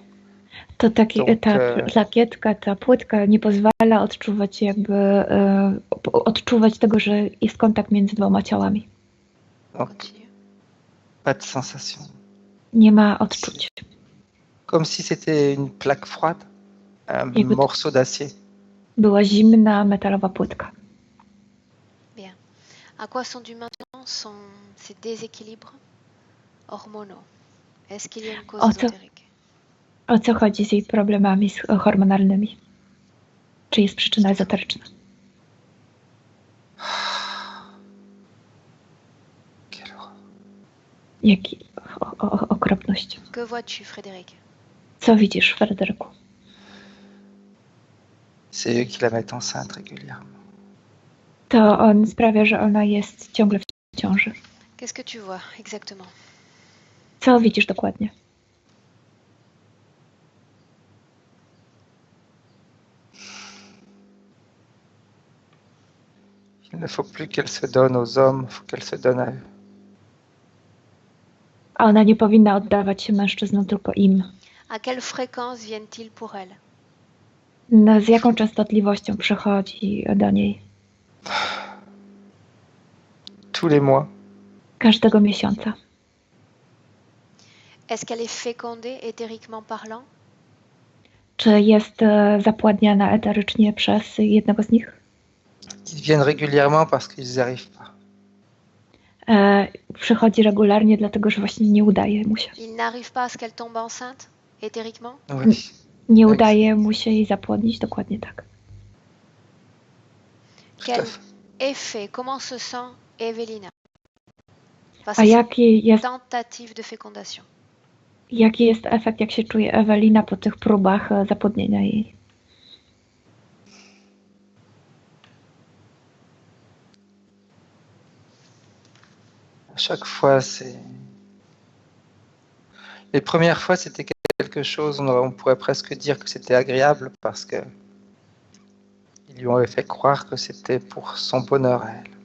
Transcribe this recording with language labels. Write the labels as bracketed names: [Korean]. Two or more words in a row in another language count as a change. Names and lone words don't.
[Polish] To ta [French] Donc, [Polish] plakietka, ta płytka nie pozwala odczuwać odczuwać tego, że jest kontakt między dwoma ciałami. [French] Donc, Continue. pas de sensation. [Polish] Nie ma odczuć. [French] Comme si c'était une plaque froide, un [Polish] Jakby to [French] morceau d'acier. [Polish] była zimna, metalowa płytka. [French] Bien. À quoi sont dus maintenant ces déséquilibres hormonaux? Est-ce qu'il y a une cause ésotérique? [Polish] O co chodzi z jej problemami hormonalnymi? Czy jest przyczyna ezoteryczna? [French] Quelle horreur. [Polish] Jaki okropność. [French] Que vois-tu, Frédéric? [Polish] Co widzisz, Fryderyku? [French] C'est eux qui la mettent enceinte régulièrement. [Polish] To on sprawia, że ona jest ciągle w ciąży. [French] Qu'est-ce que tu vois exactement? [Polish] Co widzisz dokładnie? [French] Il ne faut plus qu'elle se donne aux hommes, il faut qu'elle se donne à eux. [Polish] A ona nie powinna oddawać się mężczyznom, tylko im. [French] À quelle fréquence viennent-ils pour elle? [Polish] Z jaką częstotliwością przychodzi do niej? [French] Tous les mois. [Polish] Każdego miesiąca. [French] Est-ce qu'elle est fécondée éthériquement parlant? [Polish] Czy jest zapładniana eterycznie przez jednego z nich? [French] Ils viennent régulièrement parce qu'ils n'y arrivent pas. [Polish] Przychodzi regularnie, dlatego że właśnie nie udaje mu się. [French] Il n'arrive pas à ce qu'elle tombe enceinte éthériquement? Oui. [Polish] Nie udaje mu się jej zapłodnić, dokładnie tak. [French] Quel effet? Comment se sent Evelina? [Polish] A jaki jest [French] Tentative de fécondation. [Polish] Jaki jest efekt, jak się czuje Ewelina po tych próbach zapłodnienia jej? [French] À chaque fois, les premières fois, c'était quelque chose, on pourrait presque dire que c'était agréable parce que ils lui ont fait croire que c'était pour son bonheur à elle.